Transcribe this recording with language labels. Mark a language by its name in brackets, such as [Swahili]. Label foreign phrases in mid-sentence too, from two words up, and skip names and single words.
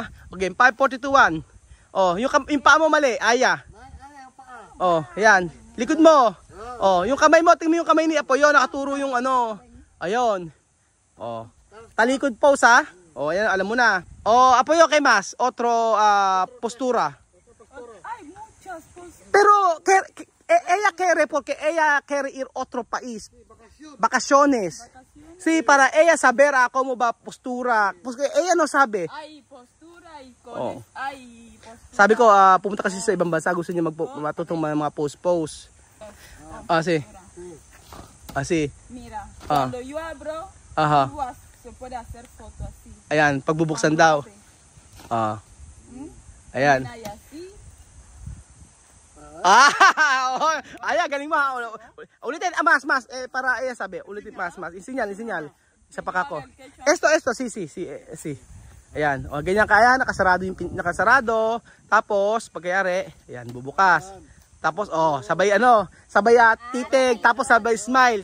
[Filipino] Okay, 5, 4, 2, 1. Oh, yung paa mo mali, Aya. Oh, ayan. Likod mo. Oh, yung kamay mo, tingnan mo yung kamay ni Apoyo, nakaturo yung Ayun. Oh. Talikod pose ha. Oh, ayan, alam mo na. Oh, Apoyo kay Mas, [Spanish] otro postura. Hay muchas cosas. Pero ella quiere porque ella quiere ir otro país. Vacaciones. Sí, para ella saber cómo va postura. Porque ella no sabe. Hay postura y con hay postura. [Filipino] Sabi ko, pumunta kasi sa ibang bansa, gusto niya matutong mga pose. [Spanish] Sí. Así. Mira, cuando yo abro, Ajá. tú se puede hacer foto así. [Filipino] Ayan, pagbubuksan daw. Ah. Ayan. [Spanish] Una y así. [Filipino] Oh, ayan, galing mo. Ulitin, mas. Para, sabi, ulitin, mas. Isinyal. Isa pa kako. [Spanish] Esto, si. [Filipino] Ayan, o, ganyan kaya, nakasarado. Tapos, pagkayari, ayan, bubukas. Tapos, sabay titig, tapos sabay smile.